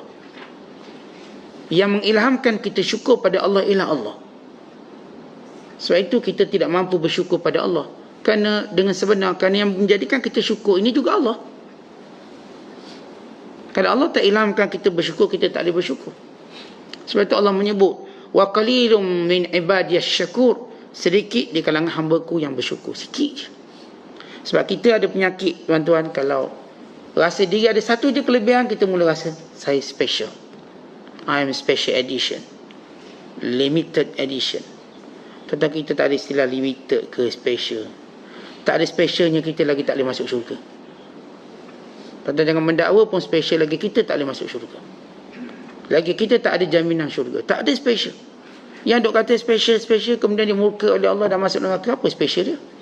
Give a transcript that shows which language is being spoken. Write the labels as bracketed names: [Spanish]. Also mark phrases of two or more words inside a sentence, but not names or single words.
[Malay] Yang mengilhamkan kita syukur pada Allah ialah Allah. Sebab itu kita tidak mampu bersyukur pada Allah. Kerana dengan sebenar, kerana yang menjadikan kita syukur ini juga Allah. Kalau Allah tak ilhamkan kita bersyukur, kita tak boleh bersyukur. Sebab itu Allah menyebut, [Arabic] وَقَلِيلٌ مِنْ عِبَادِيَ الشَّكُورُ, sedikit di kalangan hamba-Ku yang bersyukur. Sikit je. Sebab kita ada penyakit, tuan-tuan, kalau rasa diri ada satu je kelebihan, kita mula rasa saya special. [English] I am special edition, limited edition. [Malay] Tetapi kita tak ada istilah limited ke special. Tak ada specialnya, kita lagi tak boleh masuk syurga. Tuan-tuan jangan mendakwa pun special lagi, kita tak boleh masuk syurga. Lagi kita tak ada jaminan syurga. Tak ada special. Yang duk kata special, kemudian dia murka oleh Allah dan masuk neraka, apa special dia?